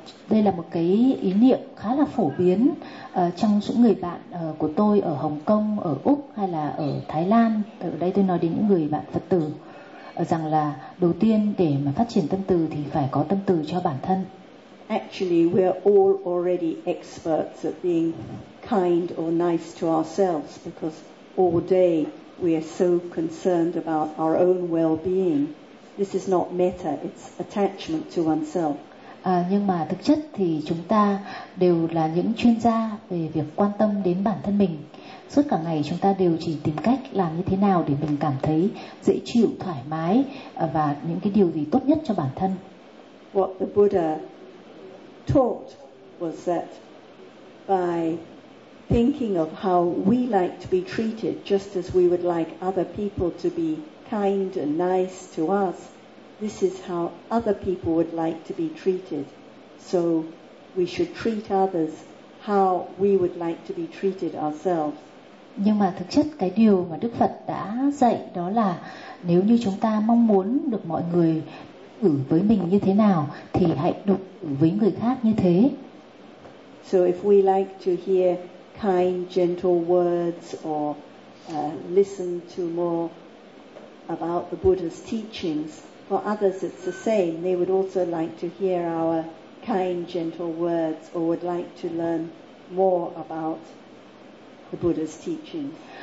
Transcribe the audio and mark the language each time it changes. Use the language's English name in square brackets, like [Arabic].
[Vietnamese] Đây là một cái ý niệm khá là phổ biến trong những người bạn của tôi ở Hồng Kông, ở Úc hay là ở Thái Lan. Ở đây tôi nói đến những người bạn Phật tử rằng là đầu tiên để mà phát triển tâm từ thì phải có tâm từ cho bản thân. [English] Actually, we are all already experts at being kind or nice to ourselves because all day we are so concerned about our own well-being. This is not metta, it's attachment to oneself. [Vietnamese] Nhưng mà thực chất thì chúng ta đều là những chuyên gia về việc quan tâm đến bản thân mình. Suốt cả ngày chúng ta đều chỉ tìm cách làm như thế nào để mình cảm thấy dễ chịu, thoải mái và những cái điều gì tốt nhất cho bản thân. [English] What the Buddha taught was that by thinking of how we like to be treated just as we would like other people to be kind and nice to us, this is how other people would like to be treated. So we should treat others how we would like to be treated ourselves. [Vietnamese] Nhưng mà thực chất cái điều mà Đức Phật đã dạy đó là nếu như chúng ta mong muốn được mọi người ở với mình như thế nào thì hãy đối xử với người khác như thế. [English] So if we like to hear kind, gentle words or listen to more about the Buddha's teachings, for others it's the same. They would also like to hear our kind, gentle words or would like to learn more about the Buddha's teachings.